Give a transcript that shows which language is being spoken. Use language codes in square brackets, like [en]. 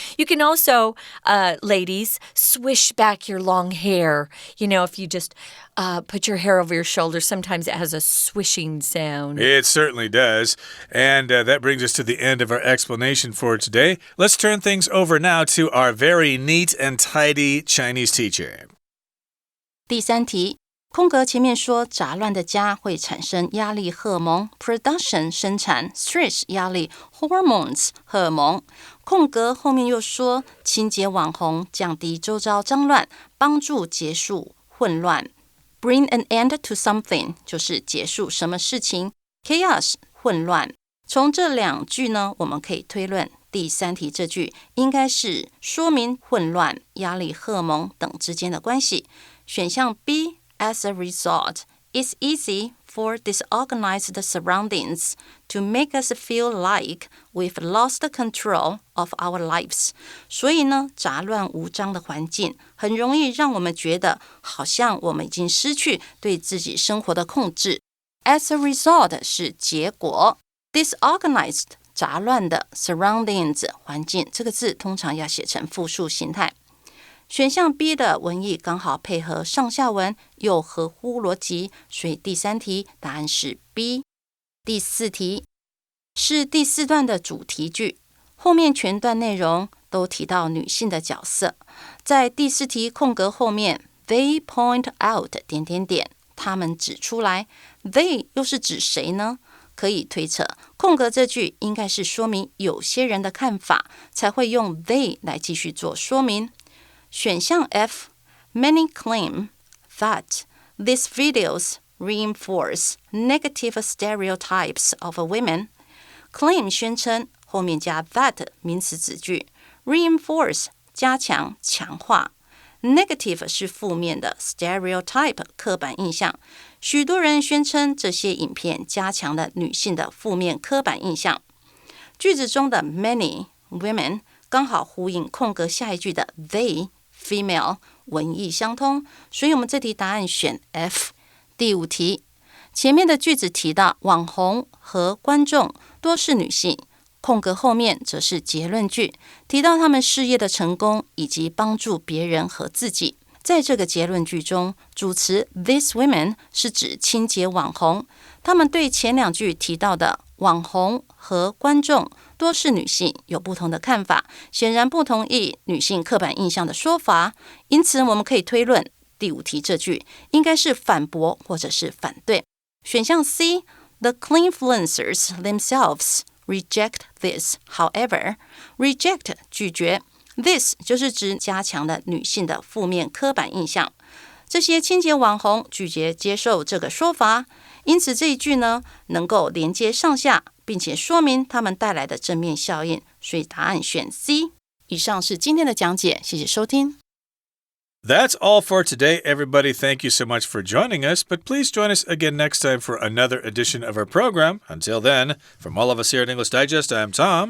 [en] You can also, ladies, swish back your long hair. You know, if you just put your hair over your shoulder, sometimes it has a swishing sound. It certainly does. And that brings us to the end of our explanation for today. Let's turn things over now to our very neat and tidy Chinese teacher. [zh] 第3题，空格前面说杂乱的家会产生压力荷尔蒙 production 生产 stress 压力 hormones 荷尔蒙，空格后面又说清洁网红降低周遭脏乱，帮助结束混乱 [en] bring an end to something [zh] 就是结束什么事情 chaos 混乱。从这2句呢，我们可以推论第3题这句应该是说明混乱、压力荷尔蒙等之间的关系。选项 [en] B As a result, it's easy for disorganized surroundings to make us feel like we've lost control of our lives. [zh] 所以呢，杂乱无章的环境很容易让我们觉得好像我们已经失去对自己生活的控制。 [en] As a result [zh] 是结果 ，disorganized 杂乱的 surroundings 环境这个字通常要写成复数形态。选项 B 的文意刚好配合上下文，又合乎逻辑，所以第3题答案是 B。第4题是第4段的主题句，后面全段内容都提到女性的角色。在第4题空格后面 ， [en] They point out [zh] 他们指出来 ，They 又是指谁呢？可以推测，空格这句应该是说明有些人的看法，才会用 they 来继续做说明。选项 [en] F Many claim that these videos reinforce negative stereotypes of women. [zh] Claim 宣称，后面加 that 名词子句 reinforce 加强、强化 negative 是负面的 stereotype 刻板印象。许多人宣称这些影片加强了女性的负面刻板印象。句子中的 [en] many women [zh] 刚好呼应空格下一句的 they female 文意相通，所以我们这题答案选 F。第5题前面的句子提到网红和观众多是女性，空格后面则是结论句，提到他们事业的成功以及帮助别人和自己。在这个结论句中，主词 these women 是指清洁网红，他们对前2句提到的网红和观众多是女性有不同的看法，显然不同意女性刻板印象的说法，因此我们可以推论第5题这句应该是反驳或者是反对。选项 [en] C The cleanfluencers themselves reject this. However, [zh] reject 拒绝，This 就是指加强了女性的负面刻板印象。这些清洁网红拒绝接受这个说法，因此这一句呢能够连接上下，并且说明他们带来的正面效应，所以答案选 C。以上是今天的讲解，谢谢收听。 [en] That's all for today, everybody. Thank you so much for joining us, but please join us again next time for another edition of our program. Until then, from all of us here at English Digest, I'm Tom.